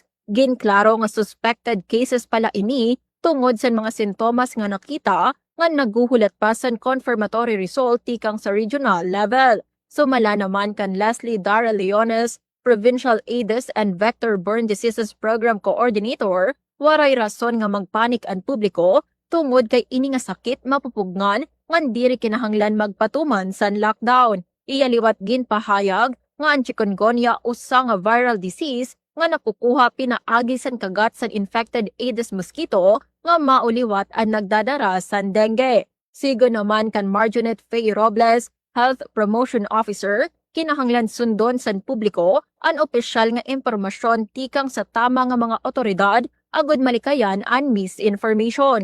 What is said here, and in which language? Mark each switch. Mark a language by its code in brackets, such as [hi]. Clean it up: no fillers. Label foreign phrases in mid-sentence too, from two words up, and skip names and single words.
[war] Ginklaro nga [en] suspected cases [war] pala ini tungod sa mga sintomas nga nakita nga naguhulat pa sa [en] confirmatory result [war] tikang sa [en] regional level. [war] Sumala naman kan Leslie Dara Leones, [en] Provincial Aedes and Vector-Borne Diseases Program Coordinator, [war] waray rason nga magpanik ang publiko tungod kay ini nga sakit mapupugngan ngan diri kinahanglan magpatuman sa lockdown. Iyaliwat ginpahayag nga ang chikungunya usa nga [en] viral disease [war] nga nakukuha pinaagi sa kagat sa [en] infected Aedes mosquito [war] nga mauliwat ang nagdadara sa dengue. Sigo naman kan Marjonet Faye Robles, [en] Health Promotion Officer, [war] kinahanglan sundon sa publiko ang opisyal nga impormasyon tikang sa tama nga mga otoridad agud malikayan ang misinformation.